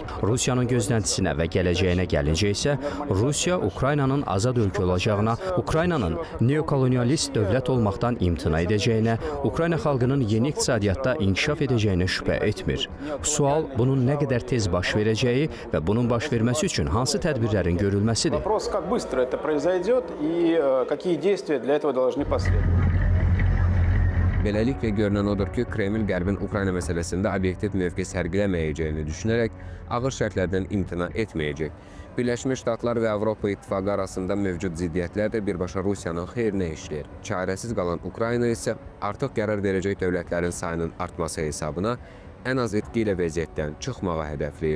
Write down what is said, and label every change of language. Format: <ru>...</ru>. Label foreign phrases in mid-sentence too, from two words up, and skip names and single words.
<az>Rusiyanın gözləntisinə və gələcəyinə gəlincə isə Rusiya Ukraynanın azad ölkə olacağına, Ukraynanın neokolonialist dövlət olmaqdan imtina edəcəyinə, Ukrayna xalqının yeni iqtisadiyyatda inkişaf edəcəyinə şübhə etmir. Sual bunun nə qədər tez baş verəcəyi və bunun baş verməsi üçün hansı tədbirlərin görülməsidir.</az> <ru>Вопрос, как быстро это произойдет и какие действия для этого должны последовать.</ru> <az>Beləliklə görünən odur ki, Kreml Qərbin Ukrayna məsələsində obyektiv mövqe sərgiləməyəcəyini düşünərək ağır şərtlərdən imtina etməyəcək. Birləşmiş Ştatlar və Avropa İttifaqı arasında mövcud ziddiyyətlər də birbaşa Rusiyanın xeyrinə işləyir. Çarəsiz qalan Ukrayna isə artıq qərar verəcək dövlətlərin sayının artması hesabına ən az etki ilə vəziyyətdən çıxmağı hədəfləyir.</az>